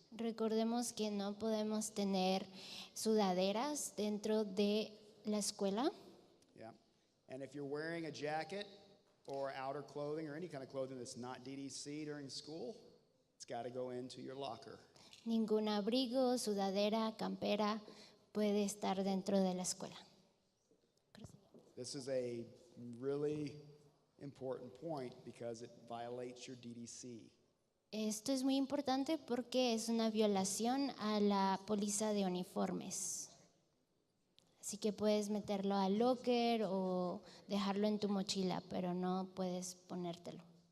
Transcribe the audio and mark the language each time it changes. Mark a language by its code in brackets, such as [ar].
[es] recordemos que no podemos tener sudaderas dentro de la escuela. [en] Yeah. And if you're wearing a jacket or outer clothing or any kind of clothing that's not DDC during school, it's got to go into your locker. [es] Ningún abrigo, sudadera, campera puede estar dentro de la escuela. [en] This is a really important point because it violates your DDC. [es] Esto es muy importante porque es una violación a la póliza de uniformes. Así que puedes meterlo al locker o dejarlo en tu mochila, pero no puedes ponértelo.